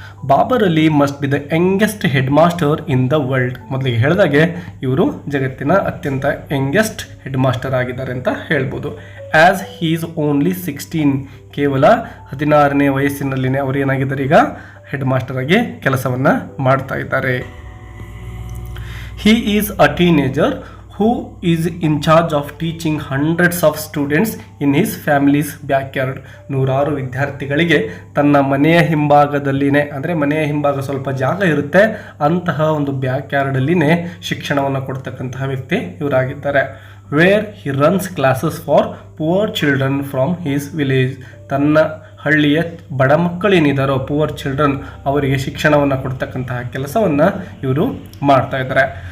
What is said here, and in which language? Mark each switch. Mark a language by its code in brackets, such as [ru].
[en] Babar Ali must be the youngest head master in the world. [kn] ಮೊದಲಿಗೆ ಹೇಳಿದಾಗೆ ಇವರು ಜಗತ್ತಿನ ಅತ್ಯಂತ ಯಂಗೆಸ್ಟ್ ಹೆಡ್ ಮಾಸ್ಟರ್ ಆಗಿದ್ದಾರೆ ಅಂತ ಹೇಳ್ಬೋದು. [en] as he is only 16, [kn] ಕೇವಲ 16ನೇ ವಯಸ್ಸಿನಲ್ಲಿನೇ ಅವರು ಏನಾಗಿದ್ದಾರೆ, ಈಗ ಹೆಡ್ ಮಾಸ್ಟರ್ ಆಗಿ ಕೆಲಸವನ್ನು ಮಾಡ್ತಾ ಇದ್ದಾರೆ. [en] He is a teenager who is in charge of teaching hundreds of students in his family's backyard. [kn] ನೂರಾರು ವಿದ್ಯಾರ್ಥಿಗಳಿಗೆ ತನ್ನ ಮನೆಯ ಹಿಂಭಾಗದಲ್ಲಿನೇ, ಅಂದರೆ ಮನೆಯ ಹಿಂಭಾಗ ಸ್ವಲ್ಪ ಜಾಗ ಇರುತ್ತೆ, ಅಂತಹ ಒಂದು ಬ್ಯಾಕ್ಯಾರ್ಡಲ್ಲಿನೇ ಶಿಕ್ಷಣವನ್ನು ಕೊಡ್ತಕ್ಕಂತಹ ವ್ಯಕ್ತಿ ಇವರಾಗಿದ್ದಾರೆ. [en] Where he runs classes for poor children from his village. [kn] ತನ್ನ ಹಳ್ಳಿಯ ಬಡ ಮಕ್ಕಳೇನಿದ್ದಾರೋ [en] poor children, [kn] ಅವರಿಗೆ ಶಿಕ್ಷಣವನ್ನು ಕೊಡ್ತಕ್ಕಂತಹ ಕೆಲಸವನ್ನು ಇವರು ಮಾಡ್ತಾ ಇದ್ದಾರೆ.